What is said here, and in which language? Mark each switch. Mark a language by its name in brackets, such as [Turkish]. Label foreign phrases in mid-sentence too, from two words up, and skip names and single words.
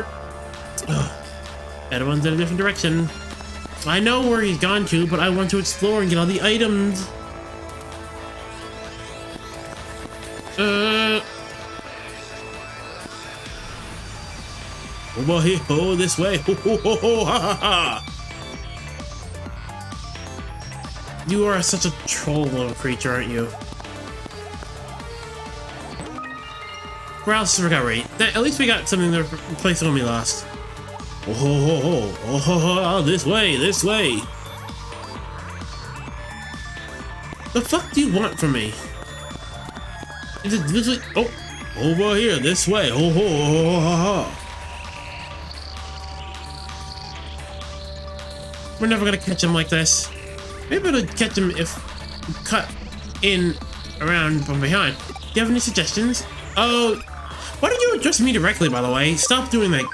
[English] Etamon's in a different direction. I know where he's gone to, but I want to explore and get all the items. Over here, oh, this way. Ho, ho, ho, ho, ha, ha, ha. You are such a troll little creature, aren't you? Paralysis recovery. At least we got something to replace when we lost. Oh, ho, ho, ho. Oh, ho, ho, this way, this way. The fuck do you want from me? Is it literally? Oh, over here, this way. Oh, ho, ho, ho, ho, ho. We're never gonna catch him like this. Maybe we'll catch him if we cut in around from behind. Do you have any suggestions? Oh, why don't you address me directly, by the way? Stop doing that.